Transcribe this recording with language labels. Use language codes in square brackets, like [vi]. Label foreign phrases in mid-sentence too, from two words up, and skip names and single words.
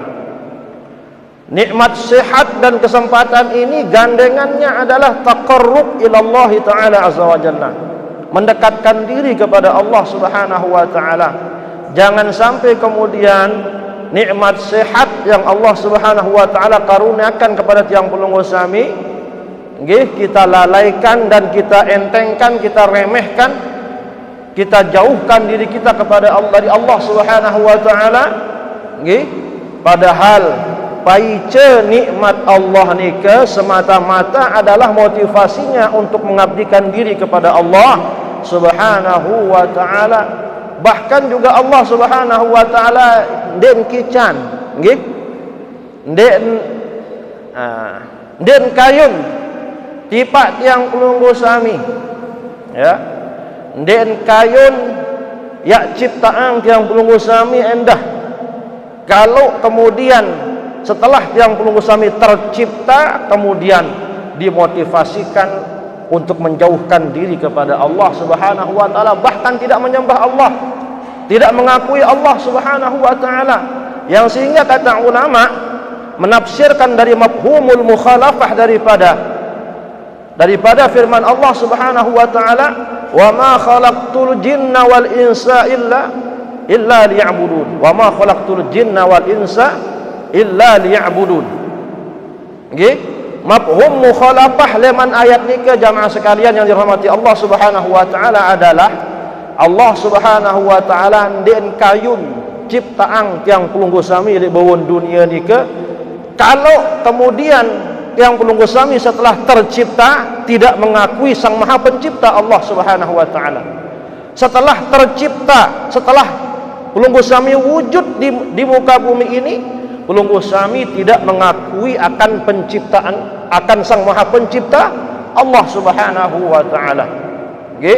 [id] Nikmat sehat dan kesempatan ini gandengannya adalah [ar] تقرب إلى الله تعالى عز وجل, [id] mendekatkan diri kepada Allah [ar] سبحانه وتعالى. [id] Jangan sampai kemudian nikmat sehat yang Allah [ar] سبحانه وتعالى [id] karuniakan kepada [sas] tiang pulunggu sami nggih [id] kita lalaikan dan kita entengkan, kita remehkan, kita jauhkan diri kita kepada Allah dari Allah [ar] سبحانه وتعالى [id] nggih. Padahal paice nikmat Allah nika semata-mata adalah motivasinya untuk mengabdikan diri kepada Allah [ar] سبحانه وتعالى. [id] Bahkan juga Allah [ar] سبحانه وتعالى [sas] den kican nggih, den kayun tipak tiang pulunggu sami ya, den kayun ya ciptaan tiang pulunggu sami endah. [id] Kalau kemudian setelah [sas] tiang pulunggu sami [id] tercipta kemudian dimotivasikan untuk menjauhkan diri kepada Allah [ar] سبحانه وتعالى, [id] bahkan tidak menyembah Allah, tidak mengakui Allah [ar] سبحانه وتعالى, [id] yang sehingga kata ulama menafsirkan dari [ar] مفهوم المخالفة [id] daripada firman Allah [ar] سبحانه وتعالى, وما خلقت الجن والإنس إلا ليعبدون, وما خلقت الجن والإنس إلا ليعبدون [id] nggih. [ar] مفهوم المخالفة [sas] leman ayat nika [id] jamaah sekalian yang dirahmati Allah [ar] سبحانه وتعالى [id] adalah Allah [ar] سبحانه وتعالى [sas] den kayun ciptaan tiang pulunggu sami [id] di bawah dunia nika. Kalau kemudian [sas] tiang pulunggu sami [id] setelah tercipta tidak mengakui sang maha pencipta Allah [ar] سبحانه وتعالى, [id] setelah tercipta, setelah [sas] pulunggu sami [id] wujud di muka bumi ini, [sas] pulunggu sami [id] tidak mengakui akan penciptaan, akan sang maha pencipta Allah [ar] سبحانه وتعالى [id] nggih.